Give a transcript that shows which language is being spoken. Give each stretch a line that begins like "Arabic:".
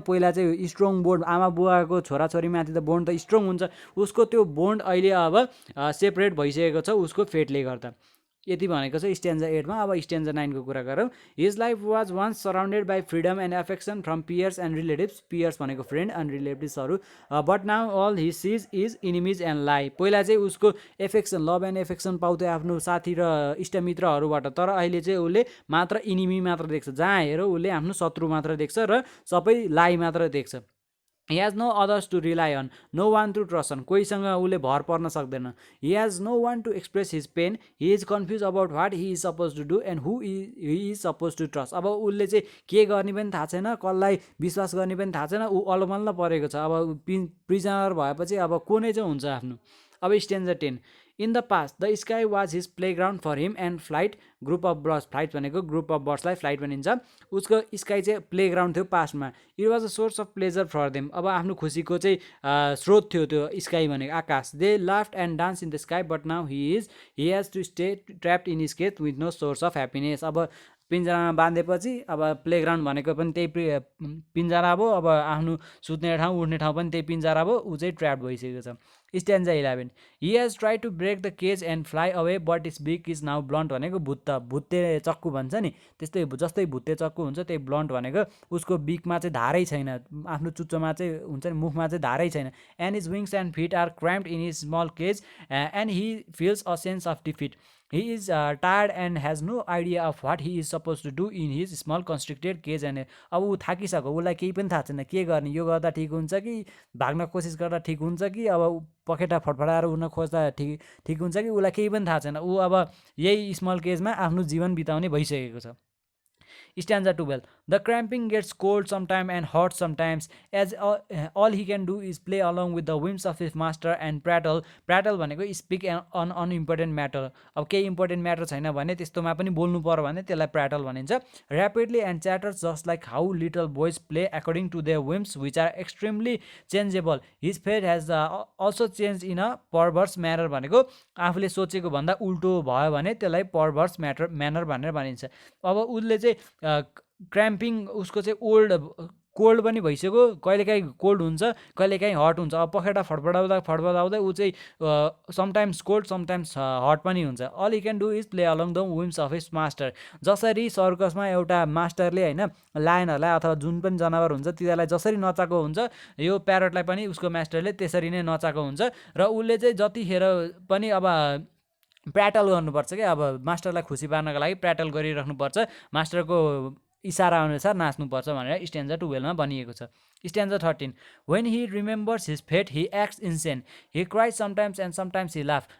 Nepali: पहिला चाहिँ strong bond, आमा बुवाको छोराछोरीमाथि त बोन्ड त स्ट्रङ हुन्छ, उसको त्यो बोन्ड अहिले अब सेपरेट भइसकेको छ उसको फेटले गर्दा। यति भनेको छ स्ट्यान्जा 8 मा। अब स्ट्यान्जा 9 को कुरा गरौँ।
English: His life was once surrounded by freedom and affection from peers and relatives.
Nepali: Piers भनेको friend and रिलेटिभ्सहरू।
English: But now all he sees is enemies and लाई।
Nepali: पहिला चाहिँ उसको एफेक्सन, लभ एन्ड एफेक्सन पाउँथ्यो आफ्नो साथी र इष्टमित्रहरूबाट, तर अहिले चाहिँ उसले मात्र इनिमी मात्र देख्छ। जहाँ हेर उसले आफ्नो शत्रु मात्र देख्छ र सबै लाई मात्र देख्छ।
English: He has no others to rely on, no one to trust on.
Nepali: कोहीसँग उसले भर पर्न सक्दैन।
English: He has no one to express his pain. He is confused about what he is supposed to do and who he is supposed to trust.
Nepali: अब उसले चाहिँ के गर्ने पनि थाहा छैन, कसलाई विश्वास गर्ने पनि थाहा छैन, ऊ अलमल्ल परेको छ। अब प्रिजनर भएपछि अब को नै चाहिँ हुन्छ आफ्नो। अब स्ट्यान्जा 10।
English: In the past, the sky was his playground for him and flight, group of birds. Flight भनेको group of birds
Nepali: लाई flight भनिन्छ। उसको स्काई चाहिँ प्लेग्राउन्ड थियो पास्टमा।
English: It was a source of pleasure for them.
Nepali: अब आफ्नो खुसीको चाहिँ स्रोत थियो त्यो स्काई भनेको आकाश।
English: They laughed and danced in the sky, but now he has to stay trapped in his cage with no source of happiness.
Nepali: अब पिन्जरामा बाँधेपछि अब प्लेग्राउन्ड भनेको पनि त्यही पिन्जरा भयो। अब आफ्नो सुत्ने ठाउँ, उठ्ने ठाउँ पनि त्यही पिन्जरा भयो। ऊ चाहिँ ट्र्याप भइसकेको छ। स्ट्यान्जा 11।
English: He has tried to break the cage and fly away, but his beak is now blunt
Nepali: भनेको भुत्ते चक्कु भन्छ नि, त्यस्तै जस्तै भुत्ते चक्कु हुन्छ त्यही ब्लन्ट भनेको उसको बिकमा चाहिँ धारै छैन, आफ्नो चुच्चोमा चाहिँ हुन्छ नि, मुखमा चाहिँ धारै छैन।
English: And his wings and feet are cramped in his small cage and he feels a sense of defeat. He is tired and has no idea of what he is supposed to do in his small constricted cage
Nepali: and अब ऊ थाकिसक्यो, उसलाई केही पनि थाहा छैन के गर्ने, यो गर्दा ठिक हुन्छ कि भाग्न कोसिस गर्दा ठिक हुन्छ कि अब पखेटा फडफडाएर उड्न खोज्दा ठिक हुन्छ कि उसलाई केही पनि थाहा छैन। ऊ अब यही स्मल केजमा आफ्नो जीवन बिताउने भइसकेको छ।
English: Stanza 12. The cramping gets cold sometime and hot sometimes, as all he can do is play along with the whims of his master and prattle. Prattle
Nepali: भनेको
English: speak on unimportant matter.
Nepali: अब केही important matter छैन भने त्यस्तोमा पनि बोल्नु पर्यो भने त्यसलाई prattle भनिन्छ।
English: Rapidly and chatters just like how little boys play according to their whims, which are extremely changeable. His fate has also changed in a perverse manner
Nepali: भनेको आफूले सोचेको भन्दा उल्टो भयो भने त्यसलाई perverse manner भनेर भनिन्छ। अब उसले चाहिँ क्राम्पिङ उसको चाहिँ कोल्ड पनि भइसक्यो, कहिलेकाहीँ कोल्ड हुन्छ कहिलेकाहीँ हट हुन्छ। अब पखेटा फडफडाउँदै ऊ चाहिँ समटाइम्स कोल्ड समटाइम्स हट पनि हुन्छ।
English: All he can do is play along the whims of his master.
Nepali: जसरी सर्कसमा एउटा मास्टरले होइन लायनहरूलाई अथवा जुन पनि जनावर हुन्छ तिनीहरूलाई जसरी नचाएको हुन्छ, यो प्यारटलाई पनि उसको मास्टरले त्यसरी नै नचाएको हुन्छ। र उसले चाहिँ जतिखेर पनि अब प्र्याटल गर्नुपर्छ क्या, अब मास्टरलाई खुसी पार्नको लागि प्र्याटल गरिराख्नुपर्छ, मास्टरको इसारा अनुसार नाच्नुपर्छ भनेर स्ट्यान्जा 12 मा भनिएको छ।
English: Stanza 13. When he remembers his fate, he acts insane. He cries sometimes and sometimes he laughs.